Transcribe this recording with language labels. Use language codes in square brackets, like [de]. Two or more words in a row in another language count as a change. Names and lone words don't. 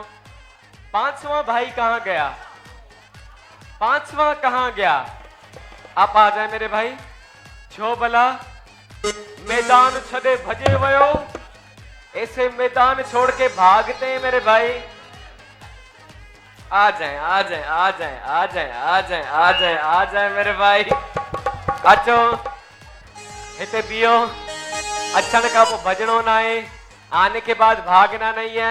[hi] 5वां भाई कहां गया? 5वां कहां गया? आप आ जाए मेरे भाई। [sd] छो भला मैदान छदे भजे वयो, [hi] ऐसे मैदान छोड़ के भागते हैं मेरे भाई। आ जाए आ जाए आ जाए आ जाए आ जाए आ जाए आ जाए मेरे भाई। [sd] अचो हिते बियो। अचण का पोइ भजणो ना है, [hi] आने के बाद भागना नहीं है।